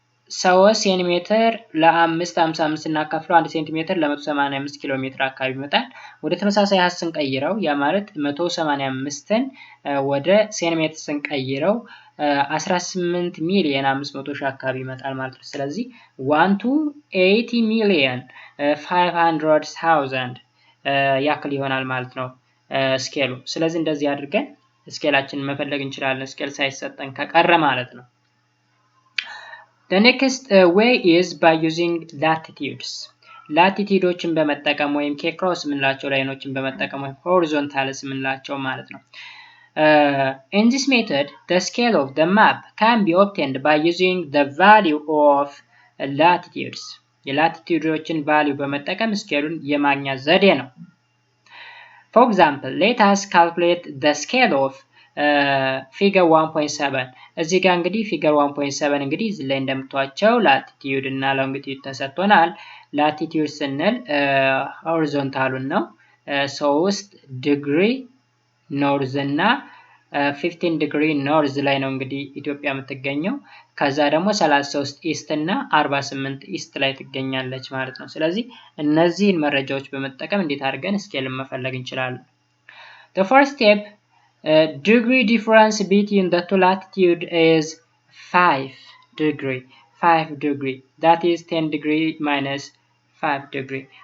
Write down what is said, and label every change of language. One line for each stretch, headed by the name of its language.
Amharic: 3 ሴንቲሜትር ለ555 እናካፍለው 1 ሴንቲሜትር ለ185 ኪሎ ሜትር አካባቢ ይመጣል። ወደ ተመሳሳይ ሀስ ስንቀይረው ያ ማለት 185ን ወደ ሴንቲሜትር ስንቀይረው 18 ሚሊዮን 500 ሺህ አካባቢ ይመጣል ማለት ነው። ስለዚህ 180 ሚሊዮን 500,000 ያክል ይሆናል ማለት ነው ስኬሉ። ስለዚህ እንደዚህ አድርገን ስኬላችንን መፈለግ እንችላለን ስኬል ሳይሰጠን ከቀረ ማለት ነው።
English: The next way is by using latitudes.
Amharic: ላቲቲዩዶችን በመጠቀም ወይም ኬክሮስ የምንላቸው ላይኖችን በመጠቀም ወይም ሆሪዞንታልስ የምንላቸው ማለት ነው።
English: In this method, the scale of the map can be obtained by using the value of latitudes.
Amharic: የላቲቲዩዶችን ቫልዩ በመጠቀም ስኬሉን የማግኛ ዘዴ ነው።
English: For example, let us calculate the scale of
Amharic: ፊገር 1.7 እዚህ ጋር እንግዲህ ፊገር 1.7 እንግዲህ እዚህ ላይ እንደምታዩቸው ላቲቲዩድ እና ሎንጊቲዩድ ተሰጥቶናል። ላቲቲዩድ ስንል ሆሪዞንታሉን ነው 3 ዲግሪ ኖርዝ እና 15 ዲግሪ ኖርዝ ላይ ነው እንግዲህ ኢትዮጵያ የምትገኘው። ከዛ ደግሞ 33 ኢስት እና 48 ኢስት ላይ ትገኛለች ማለት ነው። ስለዚህ እነዚህን መረጃዎች በመጠቀም እንዴት አድርገን ስኬልን መፈለግ እንችላለን?
English: The first step, degree difference between the two latitude is 5 degree. 5 degree. That is 10 degree minus 5 degree.